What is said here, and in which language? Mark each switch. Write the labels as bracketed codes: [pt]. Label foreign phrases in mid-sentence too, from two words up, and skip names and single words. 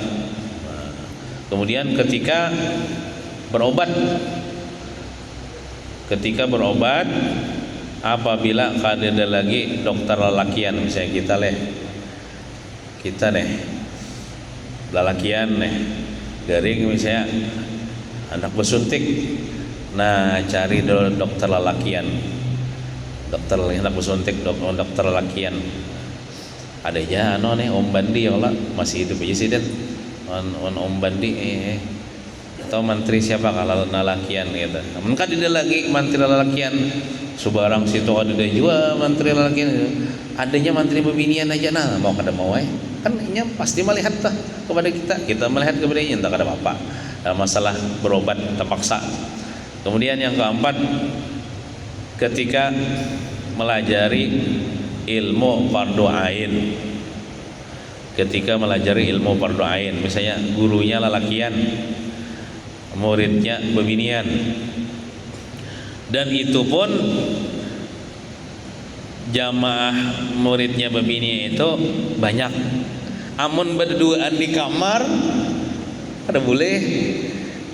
[bjn] Nah, kemudian ketika berobat apabila kada lagi dokter lelakian, misalnya kita nih lelakian nih garing misalnya anak bersuntik, nah cari dokter lelakian, dokter anak bersuntik, dokter lelakian. Ada aja nih Om Bandi, [ar] ya Allah [bjn] masih hidup aja sih, dan Om Bandi atau menteri siapa kalau lelakian gitu. Mungkin dia lagi menteri lelakian subarang situ ada juga menteri lelakian, adanya menteri bebinian aja. Nah mau kada mau kan ini pasti melihat lah kepada kita melihat kepada ini, entah kada apa-apa. Masalah berobat terpaksa. Kemudian yang keempat, ketika melajari ilmu fardu ain. Ketika melajari ilmu fardu ain, misalnya gurunya lelakian, muridnya bebinian, dan itu pun jamaah muridnya bebinian itu banyak. Amun berduaan di kamar kada boleh.